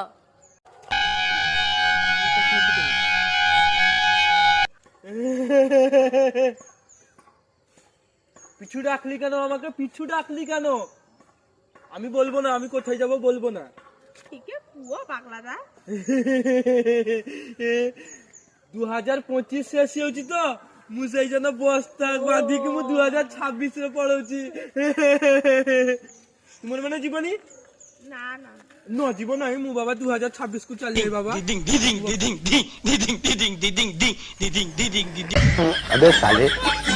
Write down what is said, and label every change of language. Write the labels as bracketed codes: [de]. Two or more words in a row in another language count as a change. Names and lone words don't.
[bn] পিছু ডাকলি কেন আমাকে? পিছু ডাকলি কেন? আমি বলবো না, আমি কোথায় যাব বলবো না। ঠিক আছে কুয়া পাগলাদা [or] 2025 শেষ হଉଛି ତ ମୁଁ ସେଇ ଜন্য ବସ୍ତା ବାନ୍ଧିକି ମୁଁ 2026 ରେ ପଳଉଛି। ତୁମର ମାନେ ଯିବନି? [bn] না না [or] ନ ଯିବ ନାହିଁ ମୁଁ ବାବା 2026 କୁ ଚାଲିଏ ବାବା। [hi] अबे साले